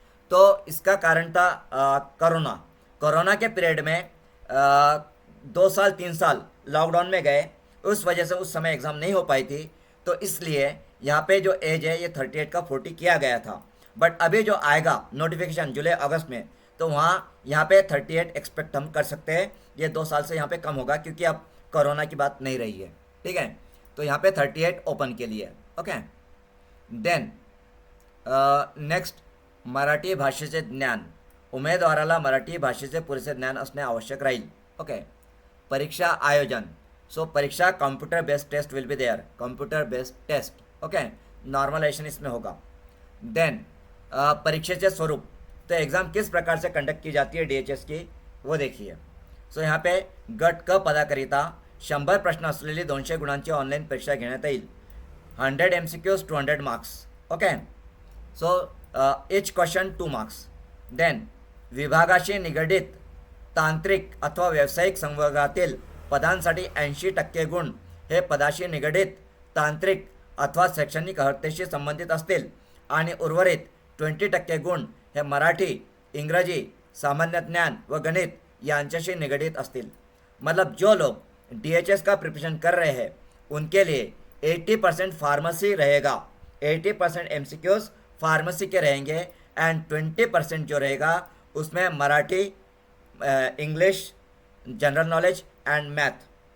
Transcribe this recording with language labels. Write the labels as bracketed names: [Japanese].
[Hindi] तो इसका कारण था कोरोना। कोरोना के पीरियड में 2 साल 3 साल लॉकडाउन में गए, उस वजह से उस समय एग्ज़ाम नहीं हो पाई थी। तो इसलिए यहाँ पे जो एज है ये 38 का 40 किया गया था। बट अभी जो आएगा नोटिफिकेशन जुलाई अगस्त में, तो वहाँ यहाँ पे 38 एक्सपेक्ट हम कर सकते हैं। ये 2 साल से यहाँ पे कम होगा क्योंकि अब कोरोना की बात नहीं रही है, ठीक है। तो यहाँ पे 38 ओपन के लिए। [English] okay, then next, [Marathi] मराठी भाषेचे ज्ञान, उमेदवाराला मराठी भाषेचे पुरेसे ज्ञान असणे आवश्यक राहील। [English] okay, [Marathi] परीक्षा आयोजन, [English] So परीक्षा computer based test will be there, computer based test. [Hindi] Okay, normalisation इसमें होगा। देन [Marathi] परीक्षेचे स्वरूप, [Hindi] तो एग्ज़ाम किस प्रकार से कंडक्ट की जाती है DHS की, वो देखिए। सो यहाँ पे [Marathi] गट क पदाकरिता 100 प्रश्न असलेली 200 गुणांची ऑनलाईन परीक्षा घेण्यात येईल। [English] 100 MCQs 200 marks. Okay, so each question 2 marks. [Marathi] Then विभागाशी निगडित तांत्रिक अथवा व्यावसायिक संवर्गातील पदांसाठी 80% गुण हे पदाशी निगडित तांत्रिक अथवा शैक्षणिक अर्हतेशी संबंधित असतील आणि उर्वरित 20% गुण हे मराठी, इंग्रजी, सामान्य ज्ञान व गणित यांच्याशी निगडित असतील। [Hindi] मतलब जो लोग DHS का प्रिपरेशन कर रहे हैं उनके लिए 80% फार्मेसी रहेगा, 80% MCQs फार्मेसी के रहेंगे एंड 20% जो रहेगा उसमें Marathi, English, general knowledge and math.